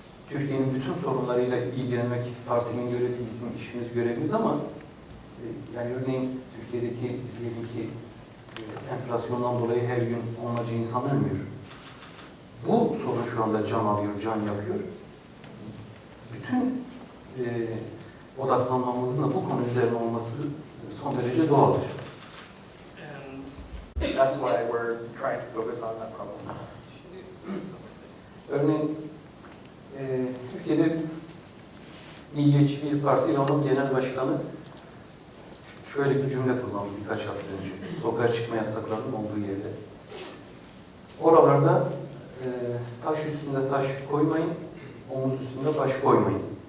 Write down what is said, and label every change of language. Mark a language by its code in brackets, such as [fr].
[tr] Türkiye'nin bütün sorunlarıyla ilgilenmek partinin görevi, bizim işimiz, görevimiz ama yani örneğin Türkiye'deki diyelim ki enflasyondan dolayı her gün onlarca insan ölmüyor. Bu sorun şu anda can alıyor, can yakıyor. Bütün odaklanmamızın da bu konu üzerine olması son derece doğaldır. [en] And that's why we're trying to focus on that problem. [tr] Örneğin Türkiye'de Milliyetçi bir parti ve onun genel başkanı şöyle bir cümle kullandı birkaç hafta önce. Sokağa çıkma yasaklarının olduğu yerde. Oralarda taş üstünde taş koymayın, omuz üstünde baş koymayın.